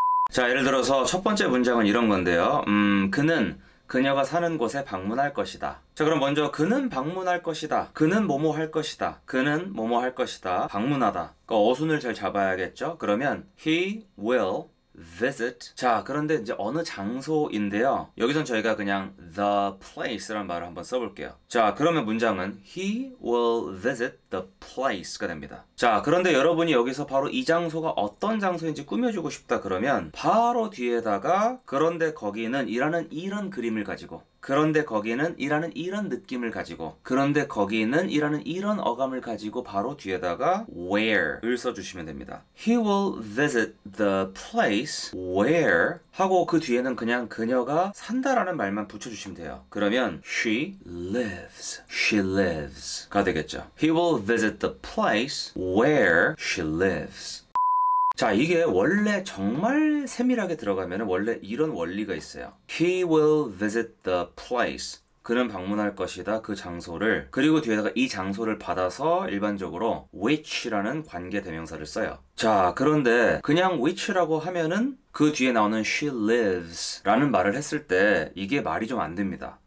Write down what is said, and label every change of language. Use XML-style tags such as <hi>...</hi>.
<ko>자, 예를 들어서 첫 번째 문장은 이런 건데요. 그녀가 사는 곳에 방문할 것이다. 자, 그럼 먼저 그는 방문할 것이다. 그는 뭐뭐 할 것이다. 그는 뭐뭐 할 것이다. 방문하다. 그러니까 어순을 잘 잡아야겠죠? 그러면</ko> <en>he will visit.</en> <ko>자, 그런데 이제 어느 장소인데요. 여기선 저희가 그냥</ko> <en>the place</en> <ko>라는 말을 한번 써볼게요. 자, 그러면 문장은</ko> <en>he will visit the place가</en> <ko>됩니다. 자, 그런데 여러분이 여기서 바로 이 장소가 어떤 장소인지 꾸며주고 싶다 그러면 바로 뒤에다가 그런데 거기는 이라는 이런 그림을 가지고, 그런데 거기는 이라는 이런 느낌을 가지고, 그런데 거기는 이라는 이런 어감을 가지고 바로 뒤에다가 where를 써주시면 됩니다.</ko> <en>He will visit the place where</en> <ko>하고 그 뒤에는 그냥 그녀가 산다라는 말만 붙여주시면 돼요. 그러면</ko> <en>she lives</en> <ko>가 되겠죠.</ko> <en>He will visit the place where she lives.</en> <ko>자, 이게 원래 정말 세밀하게 들어가면 원래 이런 원리가 있어요.</ko> <en>He will visit the place.</en> <ko>그는 방문할 것이다. 그 장소를. 그리고 뒤에다가 이 장소를 받아서 일반적으로 which라는 관계 대명사를 써요. 자, 그런데 그냥 which라고 하면은 그 뒤에 나오는</ko> <en>she lives</en> <ko>라는 말을 했을 때 이게 말이 좀 안 됩니다.</ko>